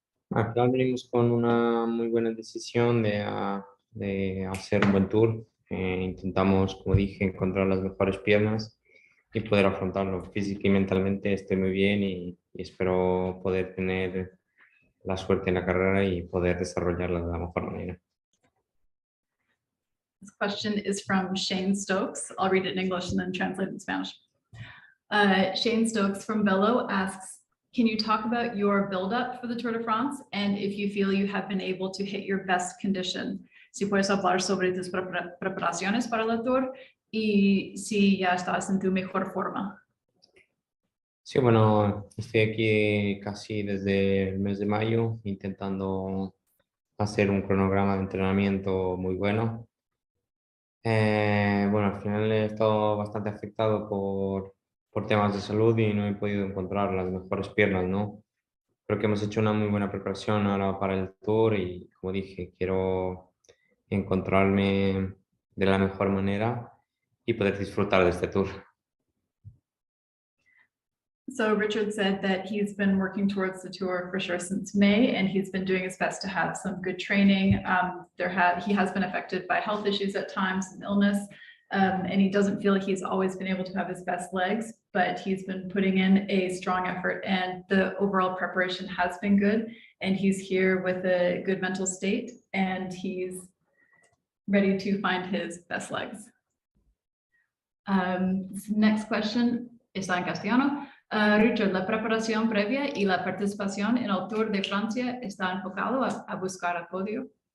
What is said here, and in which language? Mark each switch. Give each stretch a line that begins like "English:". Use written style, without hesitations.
Spanish: Al final venimos con una muy buena decisión de hacer un buen tour. Intentamos, como dije, encontrar las mejores piernas y poder afrontarlo física y mentalmente. Estoy muy bien y espero poder tener la suerte en la carrera y poder desarrollarla de la mejor manera.
English: This question is from Shane Stokes. I'll read it in English and then translate it in Spanish. Shane Stokes from Velo asks, can you talk about your build-up for the Tour de France and if you feel you have been able to hit your best condition?
Spanish: Si puedes hablar sobre tus preparaciones para el Tour y si ya estás en tu mejor forma. Sí, bueno, estoy aquí casi desde el mes de mayo intentando hacer un cronograma de entrenamiento muy bueno. Bueno, al final he estado bastante afectado por temas de salud y no he podido encontrar las mejores piernas, ¿no? Creo que hemos hecho una muy buena preparación ahora para el Tour y, como dije, quiero encontrarme de la mejor manera y poder disfrutar de este Tour.
English: So Richard said that he's been working towards the tour for sure since May, and he's been doing his best to have some good training. He has been affected by health issues at times and illness, and he doesn't feel like he's always been able to have his best legs, but he's been putting in a strong effort and the overall preparation has been good. And he's here with a good mental state and he's ready to find his best legs. Next question
Spanish: está en castellano. Richard, la preparación previa y la participación en el Tour de Francia está enfocado a buscar el podio.